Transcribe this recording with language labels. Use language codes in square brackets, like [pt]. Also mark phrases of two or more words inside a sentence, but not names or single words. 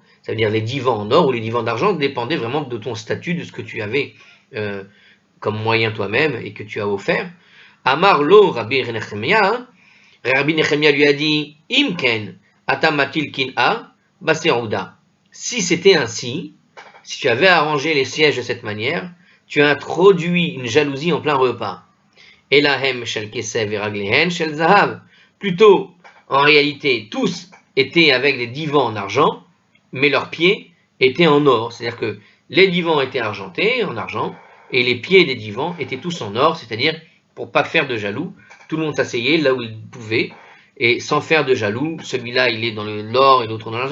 [fr] Ça veut dire les divans en or ou les divans d'argent dépendaient vraiment de ton statut, de ce que tu avais comme moyen toi-même et que tu as offert. [he] אמר לו רבי נחמיה, [fr] Rabbi Nechemia lui a dit, [he] אם כן, אתה מטיל קנאה, בסעודה. [fr] Si c'était ainsi, si tu avais arrangé les sièges de cette manière, tu as introduit une jalousie en plein repas. [he] אלא הם של כסף ואת רגליהן של זהב. [fr] Plutôt, en réalité, tous étaient avec des divans en argent, mais leurs pieds étaient en or. C'est-à-dire que les divans étaient argentés, en argent, et les pieds des divans étaient tous en or, c'est-à-dire, pour pas faire de jaloux, tout le monde s'asseyait là où il pouvait, et sans faire de jaloux, celui-là il est dans l'or et l'autre dans l'argent.